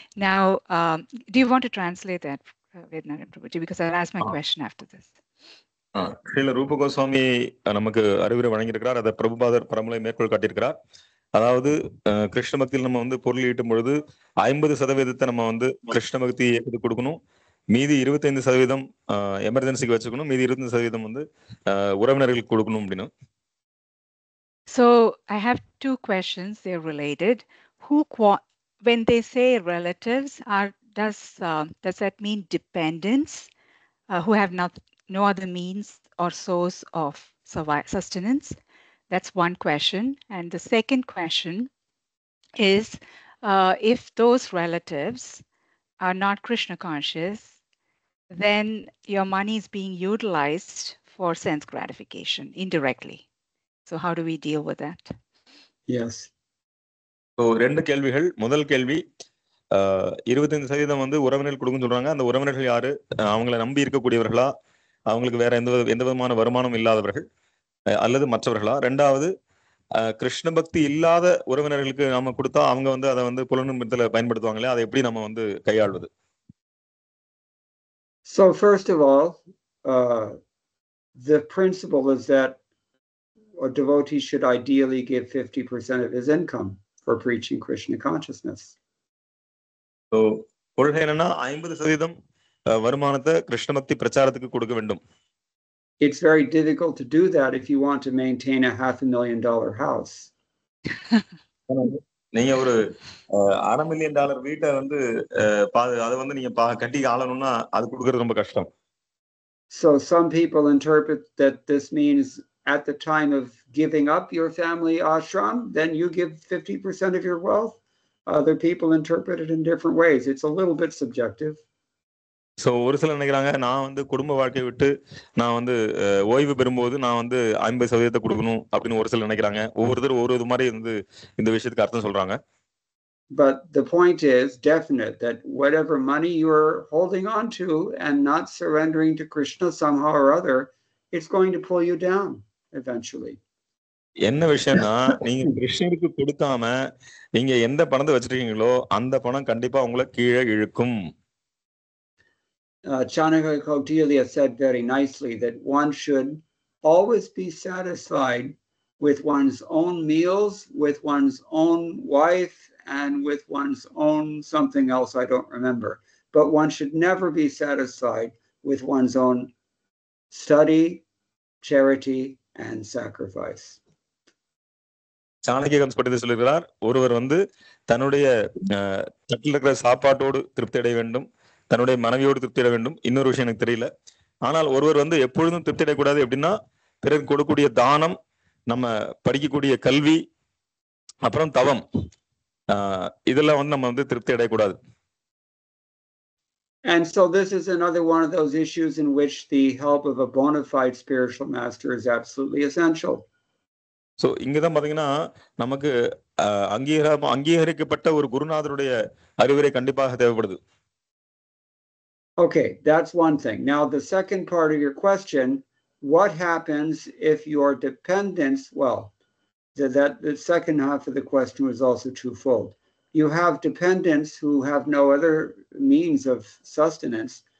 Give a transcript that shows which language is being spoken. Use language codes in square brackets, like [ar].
[en] Now, do you want to translate that, Vednarayan Prabhuji? Because I'll ask my question after this. [ta] Srila ரூப கோஸ்வாமி நமக்கு அறிவுரை வழங்கியிருக்கிறார். அதை பிரபுபாதர் பரமலை மேற்கோள் காட்டியிருக்கிறார். அதாவது கிருஷ்ண பக்தியில் நம்ம பொருள் ஈட்டும் பொழுது 50% நம்ம கிருஷ்ண பக்தி இயக்கத்துக்கு கொடுக்கணும், மீதி 25% எமர்ஜென்சிக்கு வச்சுக்கணும், மீதி 25% உறவினர்களுக்கு கொடுக்கணும் அப்படின்னு. [en] So I have two questions, they're related. When they say relatives, does that mean dependents who have no other means or source of sustenance? That's one question. And the second question is, if those relatives are not Krishna conscious, then your money is being utilized for sense gratification indirectly. So how do we deal with that? Yes. [ta] So ரெண்டு கேள்விகள். முதல் கேள்வி, 25% வந்து உறவினர்கள் கொடுக்குன்னு சொல்றாங்க. அந்த உறவினர்கள் யாரு? அவங்கள நம்பி இருக்கக்கூடியவர்களா? அவங்களுக்கு வேற எந்த விதமான வருமானம் இல்லாதவர்கள் அல்லது மற்றவர்களா? 2வது கிருஷ்ண பக்தி இல்லாத உறவினர்களுக்கு நாம கொடுத்தா அவங்க வந்து அதை வந்து புலனுமித்துல பயன்படுத்துவாங்களே, அதை எப்படி நம்ம வந்து கையாள்வது? [en] So first of all, the principle is that a devotee should ideally give 50% of his income for preaching Krishna consciousness. [ta] So கொள்கை என்னன்னா 50% வருமானத்தை கிருஷ்ண பக்தி பிரச்சாரத்துக்கு கொடுக்க வேண்டும். [en] It's very difficult to do that if you want to maintain a $500,000 house. [ta] நீங்க ஒரு $500 million வீட்டை வந்து அதை வந்து நீங்க கட்டி ஆளணும்னா அது கொடுக்கறது ரொம்ப கஷ்டம். [en] So some people interpret that this means at the time of giving up your family ashram, then you give 50% of your wealth. Other people interpret it in different ways. It's a little bit subjective. [ta] So ஒரு சிலர் நினைக்கிறாங்க, நான் வந்து குடும்ப வாழ்க்கையை விட்டு நான் வந்து ஓய்வு பெறும்போது நான் வந்து 50% கொடுக்கணும் அப்படின்னு ஒரு சிலர் நினைக்கிறாங்க. ஒவ்வொருத்தரும் ஒரு மாதிரி வந்து இந்த விஷயத்துக்கு அர்த்தம் சொல்றாங்க. [en] But the point is definite that whatever money you're holding on to and not surrendering to Krishna somehow or other, it's going to pull you down eventually. [ta] என்ன விஷயம்னா, நீங்க கிருஷ்ணருக்கு கொடுக்காம நீங்க எந்த பணத்தை வச்சிருக்கீங்களோ அந்த பணம் கண்டிப்பா உங்களை கீழே இழுக்கும். [en] Chanaka Kautilya said very nicely that one should always be satisfied with one's own meals, with one's own wife, and with one's own something else I don't remember. But one should never be satisfied with one's own study, charity, and sacrifice. [ta] சாணக்கியம் பற்றி சொல்லுகிறார், ஒருவர் வந்து தன்னுடைய தட்டில் இருக்கிற சாப்பாட்டோடு திருப்தி அடைய வேண்டும், தன்னுடைய மனைவியோடு திருப்தி அடைய வேண்டும். இன்னொரு விஷயம் எனக்கு தெரியல. ஆனால் ஒருவர் வந்து எப்பொழுதும் திருப்தி அடையக்கூடாது. எப்படின்னா, பிறகு கொடுக்கக்கூடிய தானம், நம்ம படிக்கக்கூடிய கல்வி, அப்புறம் தவம், இதெல்லாம் வந்து நம்ம வந்து திருப்தி அடையக்கூடாது. [en] And so this is another one of those issues in which the help of a bona fide spiritual master is absolutely essential. [ta] So இங்கதான் பாத்தீங்கன்னா நமக்கு அங்கீகரிக்கப்பட்ட ஒரு குருநாதருடைய அறிவுரை கண்டிப்பாக தேவைப்படுது. [en] Okay, that's one thing. Now the second part of your question, what happens if your dependence, well, the second half of the question was also twofold. You have dependents who have no other means of sustenance.